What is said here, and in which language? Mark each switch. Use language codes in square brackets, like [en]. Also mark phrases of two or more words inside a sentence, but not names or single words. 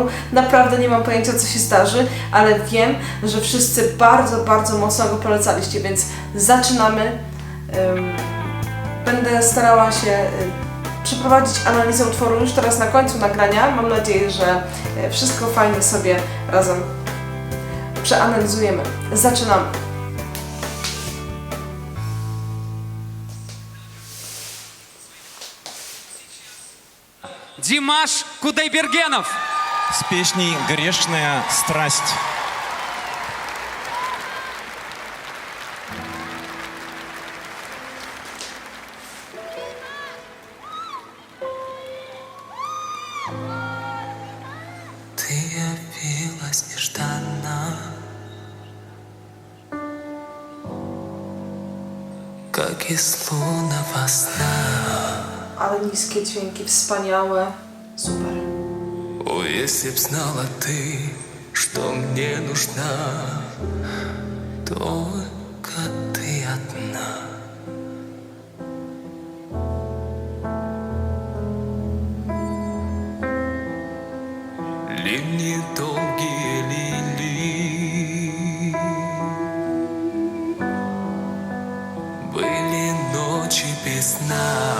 [pl] Naprawdę nie mam pojęcia, co się zdarzy, ale wiem, że wszyscy bardzo, bardzo mocno go polecaliście, więc zaczynamy. Będę starała się przeprowadzić analizę utworu już teraz na końcu nagrania. Mam nadzieję, że wszystko fajnie sobie razem przeanalizujemy. Zaczynamy! [ru] Димаш Кудайбергенов. С песней «Грешная страсть». Ты явилась нежданно, как из лунного сна. [pl] Ale niskie dźwięki, wspaniałe, super. [ru] О, если б знала ты, что мне нужна, только ты одна. Ливни долгие лили, были ночи без сна.